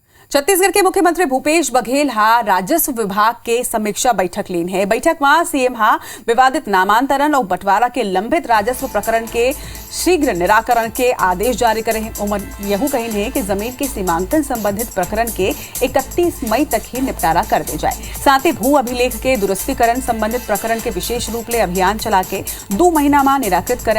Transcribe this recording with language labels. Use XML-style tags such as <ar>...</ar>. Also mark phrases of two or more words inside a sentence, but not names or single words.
<hne>छत्तीसगढ़ के मुख्यमंत्री भूपेश बघेल राजस्व विभाग के समीक्षा बैठक लीन है। बैठक में सीएम विवादित नामांतरण और बंटवारा के लंबित राजस्व प्रकरण के शीघ्र निराकरण के आदेश जारी करे हैं। उमर यहू कहिन है कि जमीन के सीमांकन संबंधित प्रकरण के 31 मई तक ही निपटारा कर दे जाए। साथ ही भू अभिलेख के दुरुस्तीकरण संबंधित प्रकरण के विशेष रूप ले अभियान चला के 2 महीना में निराकृत करें।</hne>